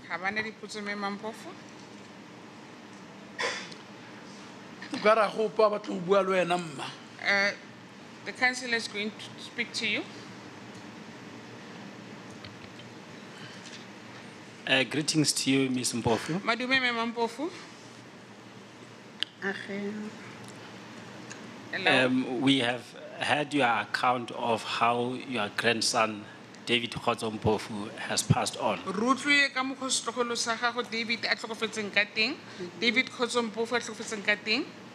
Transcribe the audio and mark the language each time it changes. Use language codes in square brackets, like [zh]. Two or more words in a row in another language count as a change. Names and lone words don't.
[en] The councillor is going to speak to you. Greetings to you, Ms. Mpofu. Madume Mpofu. We have heard your account of how your grandson, David Mpofu, has passed on. David Mpofu.